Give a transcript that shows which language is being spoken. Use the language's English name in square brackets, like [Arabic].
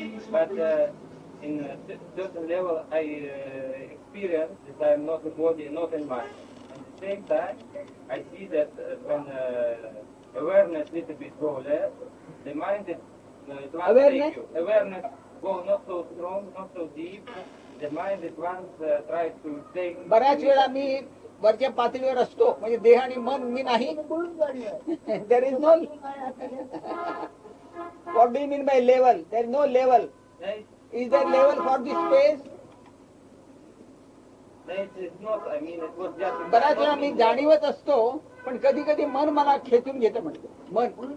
[English] But in a certain level, I experience that I am not the body, not in mind. At the same time, I see that when awareness little bit go less, the mind is it wants Awareness? take you. Awareness go not so strong, not so deep. The mind at once tries to take. [Marathi] बऱ्याच वेळा मी वरच्या पातळीवर असतो म्हणजे देह आणि मन मी नाही. [English] There is no. What do you mean by level? There is no level. That Is there level for this space? is not. I mean, it was just. [Marathi] बऱ्याच वेळा मी जाणीवत असतो पण कधी कधी मन मला खेचून घेतं म्हणतो मन.